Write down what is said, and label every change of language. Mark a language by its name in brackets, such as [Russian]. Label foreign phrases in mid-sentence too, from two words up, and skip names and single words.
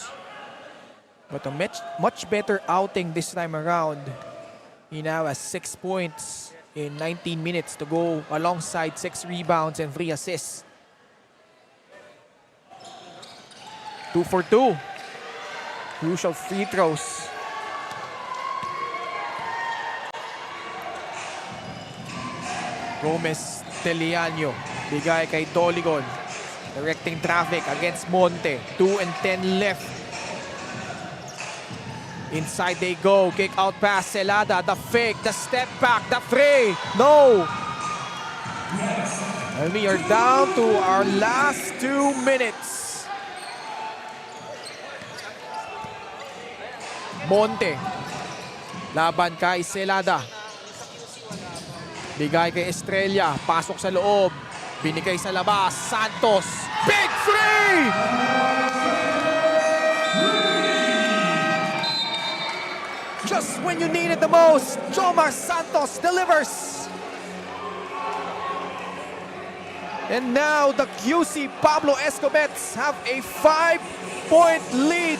[English] But a much better outing this time around. He now has 6 points in 19 minutes to go alongside 6 rebounds and 3 assists. 2 for 2. Crucial free throws. Gomez Teliano. [Filipino] Bigay kay Doligon. [English] Directing traffic against Monte. 2 and 10 left. Inside they go. Kick out pass. Celada. The fake. The step back. The three. No. And we are down to our last 2 minutes. Monte. [Filipino] Laban kay Celada. Bigay kay Estrella. Pasok sa loob. Binigay sa labas. Santos. [English] Big three! just when you need it the most, Jomar Santos delivers. And now the KYUSI Pablo Escobets have a 5-point lead.